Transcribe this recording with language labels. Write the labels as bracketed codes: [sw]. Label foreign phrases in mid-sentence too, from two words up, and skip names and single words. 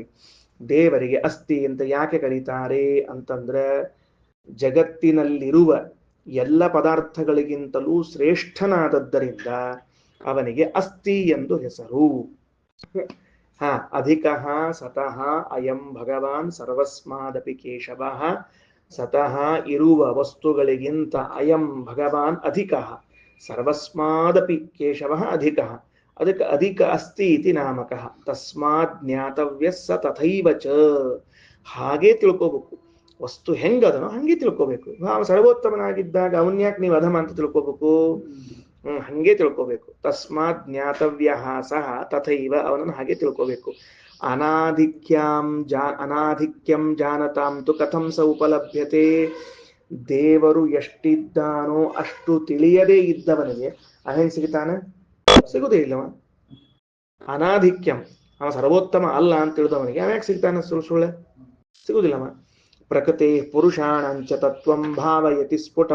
[kn] ದೇವರಿಗೆ ಅಸ್ತಿ ಅಂತ ಯಾಕೆ ಕರೀತಾರೆ ಅಂತಂದ್ರೆ ಜಗತ್ತಿನಲ್ಲಿರುವ ಎಲ್ಲ ಪದಾರ್ಥಗಳಿಗಿಂತಲೂ ಶ್ರೇಷ್ಠನಾದದ್ದರಿಂದ ಅವನಿಗೆ ಅಸ್ತಿ ಎಂದು ಹೆಸರು. [sa] ಅಧಿಕಃ ಸತಃ ಅಯಂ ಭಗವಾನ್ ಸರ್ವಸ್ಮಾದಪಿ ಕೇಶವಃ. ಸತಃ [kn] ಇರುವ ವಸ್ತುಗಳಿಗಿಂತ [sa] ಅಯಂ ಭಗವಾನ್ ಅಧಿಕಃ, ಸರ್ವಸ್ಮಾದಪಿ ಕೇಶವಃ ಅಧಿಕಃ. ಅದಕ್ಕೆ ಅಧಿಕ ಅಸ್ತಿ ಇತಿ ನಾಮಕಃ. ತಸ್ಮಾತ್ ಜ್ಞಾತವ್ಯ ಸ ತಥೈವ ಚ. [kn] ಹಾಗೆ ತಿಳ್ಕೋಬೇಕು. ವಸ್ತು ಹೆಂಗದನೋ ಹಂಗೆ ತಿಳ್ಕೋಬೇಕು. ಸರ್ವೋತ್ತಮನಾಗಿದ್ದಾಗ ಅವನ್ಯಾಕೆ ನೀವು ಅಧಮ ಅಂತ ತಿಳ್ಕೋಬೇಕು? ಹಂಗೆ ತಿಳ್ಕೋಬೇಕು. [sa] ತಸ್ಮಾತ್ ಜ್ಞಾತವ್ಯ ಸಹ ತಥೈವ, [kn] ಅವನನ್ನು ಹಾಗೆ ತಿಳ್ಕೋಬೇಕು. [sa] ಅನಾಧಿಕ್ಯಂ ಜಾನತಾಂ ತು ಕಥಂ ಸ ಉಪಲಭ್ಯತೆ. [kn] ದೇವರು ಎಷ್ಟಿದ್ದಾನೋ ಅಷ್ಟು ತಿಳಿಯದೇ ಇದ್ದವನಿಗೆ ಅಹೇನ್ ಸಿಗ್ತಾನೆ? ಸಿಗುದೇ ಇಲ್ಲವ. ಅನಾಧಿಕ್ಯಂ, ಅವ ಸರ್ವೋತ್ತಮ ಅಲ್ಲ ಅಂತ ತಿಳಿದವನಿಗೆ ಅವ ಯಾಕೆ ಸಿಗ್ತಾನೆ? ಸುಳ್ಳೆ ಸಿಗುದಿಲ್ಲವ. [sa] ಪ್ರಕೃತಿ ಪುರುಷಾಣಂಚ ತತ್ವಂ ಭಾವಯತಿ ಸ್ಫುಟಂ.